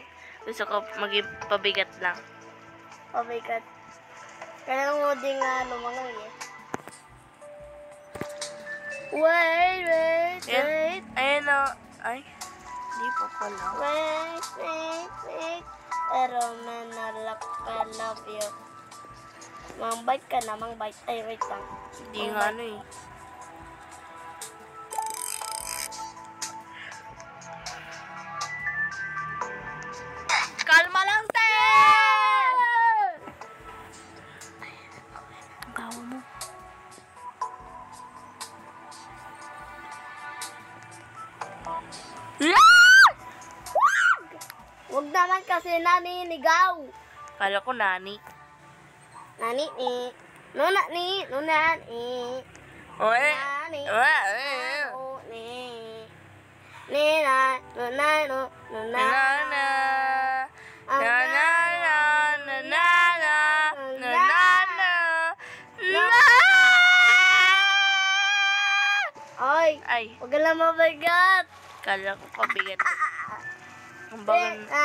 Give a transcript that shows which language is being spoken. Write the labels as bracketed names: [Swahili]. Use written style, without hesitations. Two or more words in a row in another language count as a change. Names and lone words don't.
[Filipino] Gusto ko maging pabigat lang. Pabigat. Kaya mo din nga lumangoy eh. [English] Wait. [Filipino] Ayan o. Ay, hindi pa pala. Wait. Pero man, [English] I love you. [Filipino] Mang-bite ka na, mang-bite. Ay, wait lang. Hindi nga ano eh. Kalma lang, te! Ang gawa mo. Huwag naman kasi naninigaw. Kala ko nani. Nani ni. Nuna ni. Oe. Nani. Oe. Ni. Nina. Nuna. Na na. Na na na. Na na na. Na na na. Ay. Ay, Huwag ka lang mabigat. kala ko pabigat. Ang bagal.